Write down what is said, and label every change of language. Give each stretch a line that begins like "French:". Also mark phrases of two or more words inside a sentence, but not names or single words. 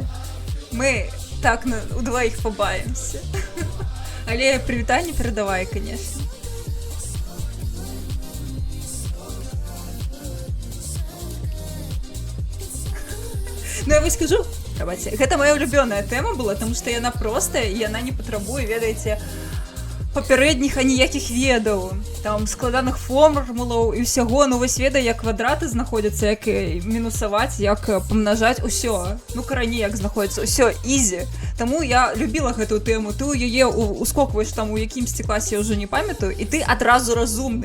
Russian: Мы так удвоих побавимся.
Belarusian: Але прывітанне перадавай, конечно. Ну я вось скажу, гэта моя улюбёная тэма была,
Russian: потому что
Belarusian: яна простая, і яна не патрабуе, ведаеце, папярэдніх аніякіх ведаў, там складаных формулаў і ўсяго, ну вось ведае, як квадраты знаходзяцца, як мінусаваць, як памнажаць, усё. Ну карані як знаходзіцца, усё, ізі. Таму я любіла гэтую тэму, ты ў яе ускокваеш там у якімсьці класе, я ўжо не памятаю, і ты адразу разумны.